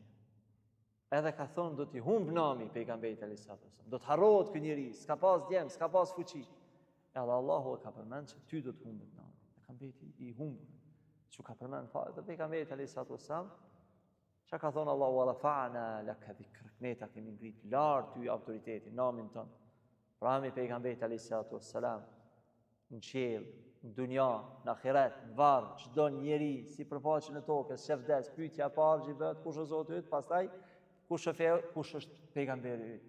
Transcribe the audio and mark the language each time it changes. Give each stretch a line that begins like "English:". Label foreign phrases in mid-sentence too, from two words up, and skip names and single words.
Albanian: Edhe ka thonë do t'i humb nami pejgamberit
Arabic: عليه السلام.
Albanian: Do të harrohet ky njeri, s'ka pas djem, s'ka pas fuqi. Edhe Allahu e ka përmend se ty do të humbet nami. Ka mbeti i humbur. Që ka përmend fare te pejgamberi
Arabic: عليه السلام.
Albanian: Çka ka thonë Allahu
Arabic: ورفعنا لك ذكرك.
Albanian: Ne ta kemi ngrit lart ty autoritetin, namin ton. Pra mi pejgamberit
Arabic: عليه السلام
Albanian: në qiell, në dunja, në ahiret, në varr, çdo njeri si përfaqen e tokës, shef des, pyetja e parë që bëhet kush është Zoti yt, pastaj kush është pejgamberi yt.